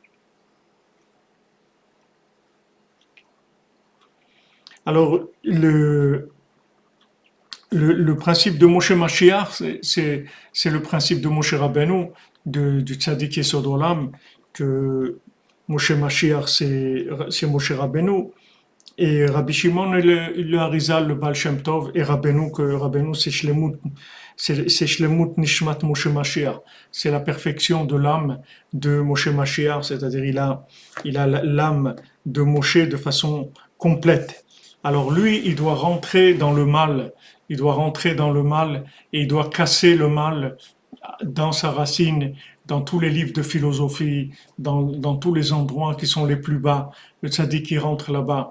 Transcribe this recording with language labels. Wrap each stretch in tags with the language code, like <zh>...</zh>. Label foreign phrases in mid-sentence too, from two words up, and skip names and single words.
<fr>Alors, le principe de Moshe Mashiach, c'est le principe de Moshe Rabbeinu, du Tzaddik</fr> <he>יסוד עולם,</he> <fr>que Moshe Mashiach, c'est Moshe Rabbeinu, et Rabbi Shimon et le Harizal, le Baal Shem Tov, et Rabbeinu, c'est</fr> <he>שלמות נשמת משה משיח,</he> <fr>c'est la perfection de l'âme de Moshe Mashiach, c'est-à-dire il a l'âme de Moshe de façon complète. Alors lui, il doit rentrer dans le mal, et il doit casser le mal dans sa racine, dans tous les livres de philosophie, dans tous les endroits qui sont les plus bas, le tzaddik qui rentre là-bas.</fr>